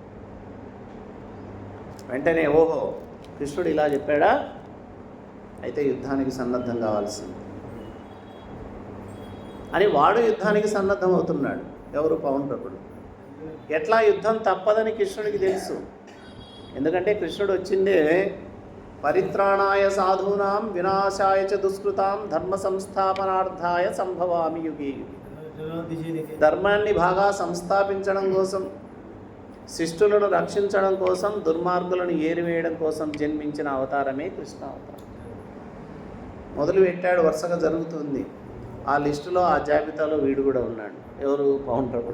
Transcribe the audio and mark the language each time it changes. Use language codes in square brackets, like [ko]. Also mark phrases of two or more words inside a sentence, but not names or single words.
[te] వెంటనే ఓహో కృష్ణుడు ఇలా చెప్పాడా, అయితే యుద్ధానికి సన్నద్ధం కావాల్సింది అని వాడు యుద్ధానికి సన్నద్ధం అవుతున్నాడు. ఎవరు? పౌండ్రకుడు. ఎట్లా యుద్ధం తప్పదని కృష్ణుడికి తెలుసు. ఎందుకంటే కృష్ణుడు వచ్చిందే [sa] పరిత్రాణాయ సాధూనాం వినాశాయ చ దుష్కృతాం ధర్మ సంస్థాపనార్థాయ సంభవామి యుగే యుగే. [te] ధర్మాన్ని బాగా సంస్థాపించడం కోసం, శిష్టులను రక్షించడం కోసం, దుర్మార్గులను ఏరివేయడం కోసం జన్మించిన అవతారమే కృష్ణ అవతారం. మొదలుపెట్టాడు, వరుసగా జరుగుతుంది. ఆ లిస్టులో, ఆ జాబితాలో వీడు కూడా ఉన్నాడు. ఎవరు? పౌండ్రకుడు.